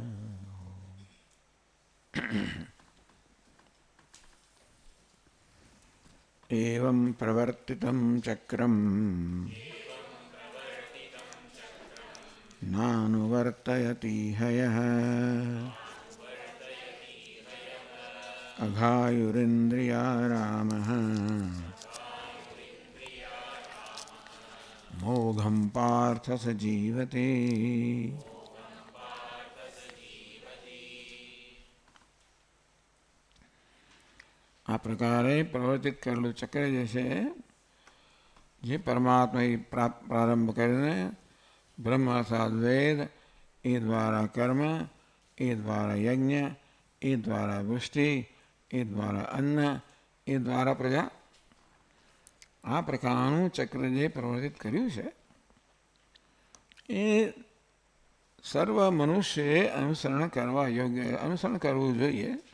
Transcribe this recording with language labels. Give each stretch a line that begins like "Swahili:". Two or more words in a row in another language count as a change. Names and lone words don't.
Sanskrit: एवं प्रवर्तितं चक्रं नानुवर्तयति हयः अघायुरिन्द्रियारामः मोघं पार्थ स जीवते।
Gujarati: આ પ્રકારે પ્રવર્તિત કરેલું ચક્ર જે છે જે પરમાત્માએ પ્રારંભ કરીને બ્રહ્મ અર્થાત વેદ એ દ્વારા કર્મ એ દ્વારા યજ્ઞ એ દ્વારા વૃષ્ટિ એ દ્વારા અન્ન એ દ્વારા પ્રજા આ પ્રકારનું ચક્ર જે પ્રવર્તિત કર્યું છે એ સર્વ મનુષ્યએ અનુસરણ કરવા યોગ્ય અનુસરણ કરવું જોઈએ.